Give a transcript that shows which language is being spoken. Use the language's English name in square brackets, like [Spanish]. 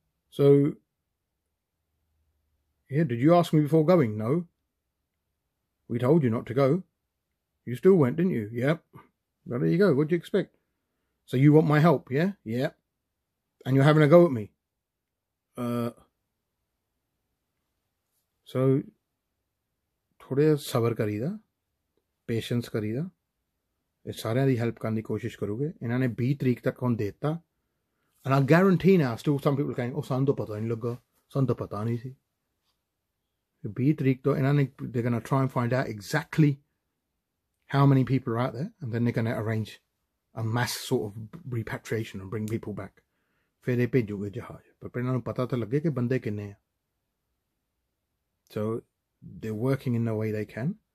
[English] So, yeah, did you ask me before going? No. We told you not to go. You still went, didn't you? Yep. Well, there you go. What do you expect? So you want my help, yeah? Yeah. And you're having a go at me. [Punjabi] So, ਥੋੜ੍ਹਾ ਸਬਰ ਕਰੀਦਾ, patience ਕਰੀਦਾ, ਇਹ ਸਾਰਿਆਂ ਦੀ help ਕਰਨ ਦੀ ਕੋਸ਼ਿਸ਼ ਕਰੋਗੇ। ਇਹਨਾਂ ਨੇ 20 ਤਰੀਕ ਤੱਕ ਹੁਣ ਦੇ ਦਿੱਤਾ। [English] And I guarantee now, still some people are going, oh, [Punjabi] ਸਾਨੂੰ ਤਾਂ ਪਤਾ ਨਹੀਂ ਲੱਗਾ, ਸਾਨੂੰ ਤਾਂ ਪਤਾ ਨਹੀਂ ਸੀ। 20 ਤਰੀਕ ਤੋਂ ਇਹਨਾਂ ਨੇ [English] they're going to try and find out exactly how many people are out there, and then they're going to arrange a mass sort of repatriation and bring people back. [Punjabi] ਫਿਰ ਇਹ ਭੇਜੂਗੇ ਜਹਾਜ਼, ਪਰ ਇਹਨਾਂ ਨੂੰ ਪਤਾ ਤਾਂ ਲੱਗੇ ਕਿ ਬੰਦੇ ਕਿੰਨੇ ਆ। [English] So they're working in the way they can.